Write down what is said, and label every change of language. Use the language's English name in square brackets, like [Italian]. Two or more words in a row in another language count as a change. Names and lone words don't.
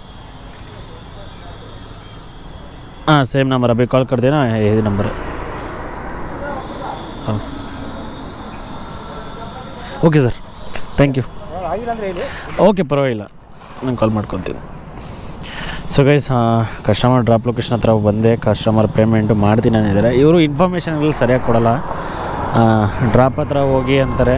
[Hindi] हाँ [English] same number, [Hindi] अभी कॉल कर देना, यही नंबर है. [English] हाँ okay sir, thank you. [Kannada] ಓಕೆ ಪರವಾಗಿಲ್ಲ, ನಾನು ಕಾಲ್ ಮಾಡ್ಕೊತೀನಿ. [English] so guys, customer drop location [Kannada] ಹತ್ರ ಬಂದೆ. [English] customer payment [Kannada] ಮಾಡ್ತೀನಿ ಅಂದಿದ್ದಾರೆ. ಇವರು ಇನ್ಫಾರ್ಮೇಷನ್ಗಳು ಸರಿಯಾಗಿ ಕೊಡೋಲ್ಲ. ಡ್ರಾಪ್ ಹತ್ರ ಹೋಗಿ ಅಂತಾರೆ.